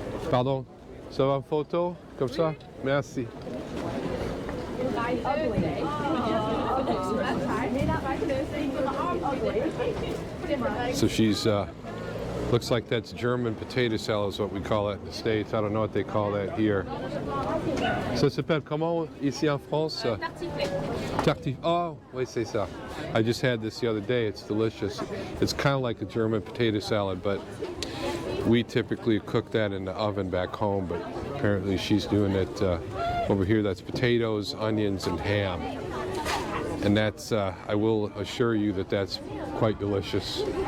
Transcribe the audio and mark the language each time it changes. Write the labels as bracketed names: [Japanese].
[French] Pardon, ça va en photo? Comme ça? Merci. [English] So she's, looks like that's German potato salad is what we call it in the States. I don't know what they call that here. [French] Ça s'appelle comment ici en France? Tartiflette. Oh, oui, c'est ça. [English] I just had this the other day. It's delicious. It's kind of like a German potato salad, but we typically cook that in the oven back home, but apparently she's doing it over here. That's potatoes, onions, and ham. And that's, I will assure you that that's quite delicious.